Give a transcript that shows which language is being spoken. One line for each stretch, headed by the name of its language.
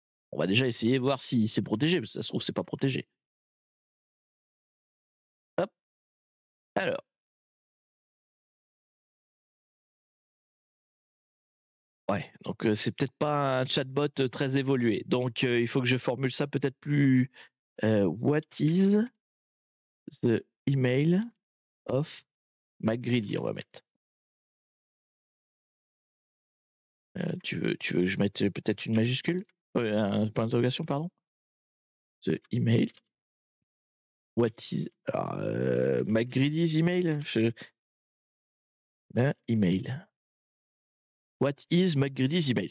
French: On va déjà essayer de voir si c'est protégé, parce que ça se trouve c'est pas protégé. Hop. Alors. Ouais, donc c'est peut-être pas un chatbot très évolué. Donc il faut que je formule ça peut-être plus.
English: What is the email of McGrady?
French: On va mettre. Tu veux que je mette peut-être une majuscule? Un point d'interrogation, pardon.
English: The email. What is McGrady's email? Email. What is McGrady's email?